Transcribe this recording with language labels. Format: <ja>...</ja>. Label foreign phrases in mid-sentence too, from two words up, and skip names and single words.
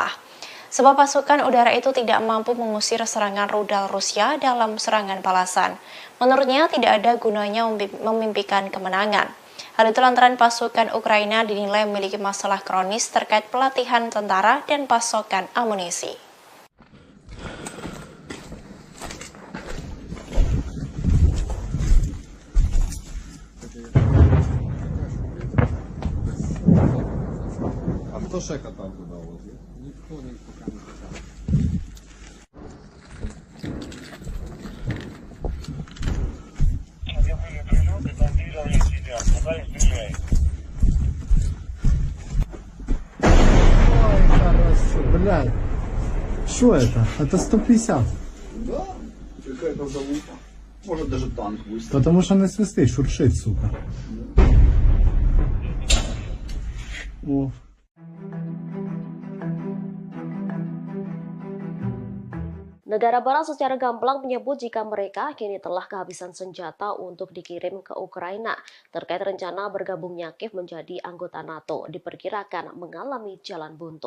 <id>Sebab pasukan udara itu tidak mampu mengusir serangan rudal Rusia dalam serangan balasan. Menurutnya, tidak ada gunanya memimpikan kemenangan. Hal itu lantaran pasukan Ukraina dinilai memiliki masalah kronis terkait pelatihan tentara dan pasokan amunisi.</id> <uk>Хто ще катав туди возив? Ніхто не поки не катав.</uk> <ru>Я были прилеты, там бежали сидят, куда их стреляют? Ой, хорошо, блядь. Что это? Это 150. Да, какая-то залупа. Может даже танк выставить. Потому что на свисты шуршит, сука. О.</ru> <id>Negara Barat secara gamblang menyebut jika mereka kini telah kehabisan senjata untuk dikirim ke Ukraina. Terkait rencana bergabungnya Kiev menjadi anggota NATO, diperkirakan mengalami jalan buntu.</id>